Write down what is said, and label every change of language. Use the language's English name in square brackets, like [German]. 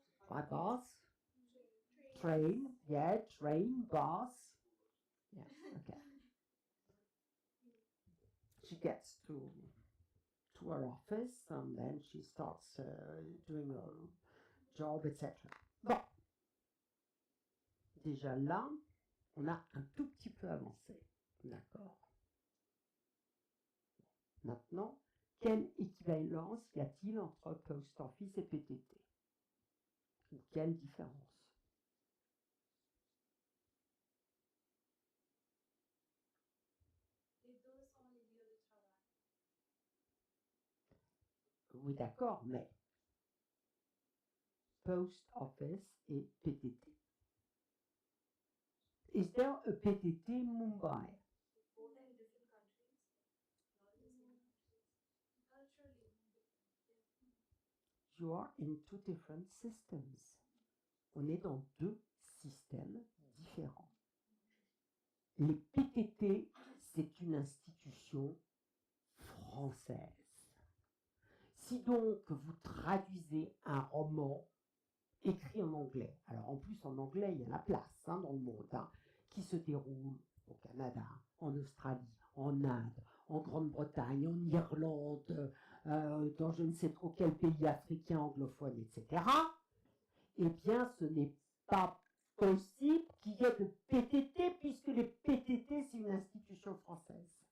[English] By bus? Train? Yeah, train, bus. Yeah, okay. gets to her office and then she starts doing her job, etc. [French] Bon, déjà là, on a un tout petit peu avancé, d'accord. Maintenant, quelle équivalence y a-t-il entre Post Office et PTT? Ou quelle différence? Les deux sont les lieux de travail. Oui, d'accord, mais Post Office et PTT. [English] Is there a PTT Mumbai? Both are in different countries, not in the same countries. Culturally different. You are in two different systems. [French] On est dans deux systèmes différents. Les PTT, c'est une institution française. Si donc vous traduisez un roman écrit en anglais, alors en plus en anglais il y a la place dans le monde, qui se déroule au Canada, en Australie, en Inde, en Grande-Bretagne, en Irlande, dans je ne sais trop quel pays africain anglophone, etc., eh bien ce n'est pas possible qu'il y ait de PTT, puisque les PTT c'est une institution française.